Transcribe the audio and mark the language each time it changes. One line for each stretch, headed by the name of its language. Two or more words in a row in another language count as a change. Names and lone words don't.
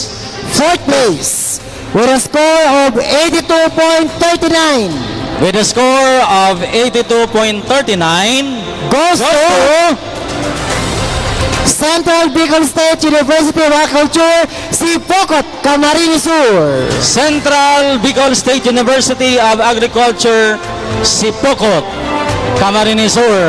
English: Fourth place with a score of 82.39. With a score of 82.39 Goes to Central Bicol State University of Agriculture, Sipokot, Camarines Sur. Central Bicol State University of Agriculture, Sipokot, Camarines Sur.